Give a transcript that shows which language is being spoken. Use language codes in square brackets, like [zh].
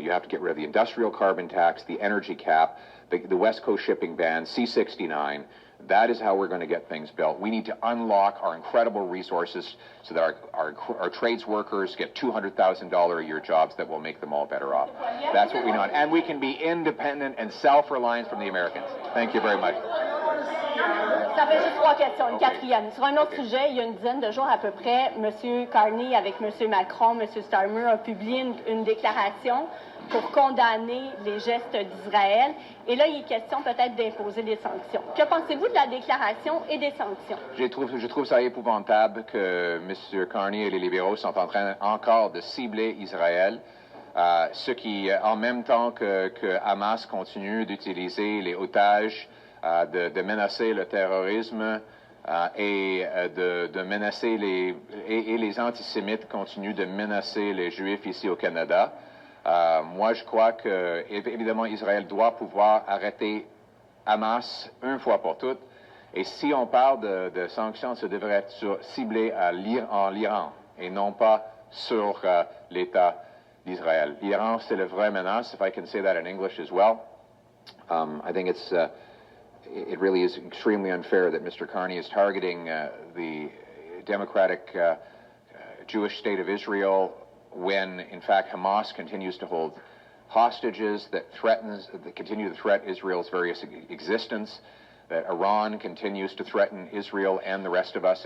[en] You have to get rid of the industrial carbon tax, the energy cap, the West Coast shipping ban, C-69. That is how we're going to get things built. We need to unlock our incredible resources so that our trades workers get $200,000 a year jobs that will make them all better off. That's what we want. And we can be independent and self-reliant from the Americans. Thank you very much. [fr] Ça fait juste 3 questions. Une quatrième. Sur un autre sujet, il y a une dizaine de jours à peu près, M. Carney avec M. Macron, M. Starmer a publié une déclaration pour condamner les gestes d'Israël. Et là, il est question peut-être d'imposer des sanctions. Que pensez-vous de la déclaration et des sanctions? Je trouve ça épouvantable que M. Carney et les libéraux sont en train encore de cibler Israël, ce qui, en même temps que Hamas continue d'utiliser les otages, de menacer le terrorisme et de menacer les antisémites continuent de menacer les Juifs ici au Canada. Moi, je crois que, évidemment, Israël doit pouvoir arrêter Hamas une fois pour toutes. Et si on parle de sanctions, ça devrait être ciblé en l'Iran et non pas sur l'État d'Israël. L'Iran, c'est la vraie menace, [en] if I can say that in English as well. I think it really is extremely unfair that Mr. Carney is targeting the democratic Jewish state of Israel when, in fact, Hamas continues to hold hostages that continue to threaten Israel's various existence, that Iran continues to threaten Israel and the rest of us.